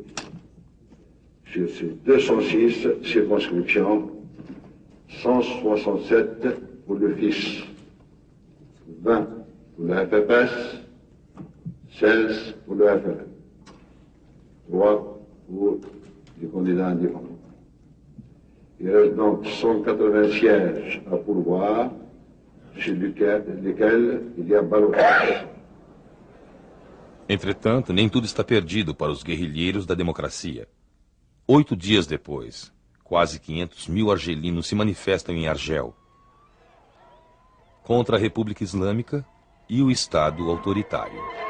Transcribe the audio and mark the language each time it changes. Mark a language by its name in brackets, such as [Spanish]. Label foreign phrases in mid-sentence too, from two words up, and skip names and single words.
[French] Sur ces 206 circonscriptions, 167 pour le FIS, 20 pour le FFS, 16 pour le FLN, 3 pour les candidats indépendants. Il reste donc 180 sièges à pourvoir, sur lesquels il y a ballottage. [Portuguese] Entretanto, nem tudo está perdido para os guerrilheiros da democracia. 8 dias depois, quase 500 mil argelinos se manifestam em Argel contra a República Islâmica e o Estado autoritário.